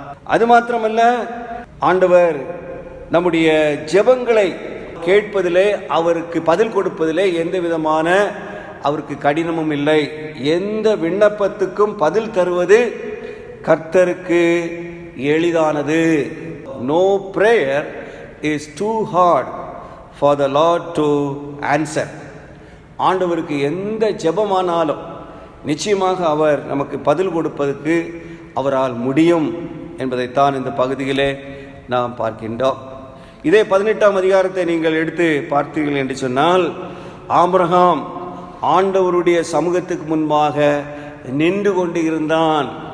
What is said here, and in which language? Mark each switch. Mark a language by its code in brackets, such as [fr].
[ta] அது மாத்திரமல்ல, ஆண்டவர் நம்முடைய ஜெபங்களை கேட்பதிலே, அவருக்கு பதில் கொடுப்பதிலே எந்த விதமான அவருக்கு கடினமும் இல்லை. எந்த விண்ணப்பத்துக்கும் பதில் தருவது கர்த்தருக்கு எளிதானது. [en] No prayer is too hard for the Lord to answer. [ta] ஆண்டவருக்கு எந்த ஜெபமானாலும் நிச்சயமாக அவர் நமக்கு பதில் கொடுப்பதற்கு அவரால் முடியும் என்பதைத்தான் இந்த பகுதியிலே நாம் பார்க்கின்றோம். இதே 18ஆம் அதிகாரத்தை நீங்கள் எடுத்து பார்த்தீர்கள் என்று சொன்னால், ஆபிரகாம் ஆண்டவருடைய சமூகத்துக்கு முன்பாக நின்று கொண்டு இருந்தான்.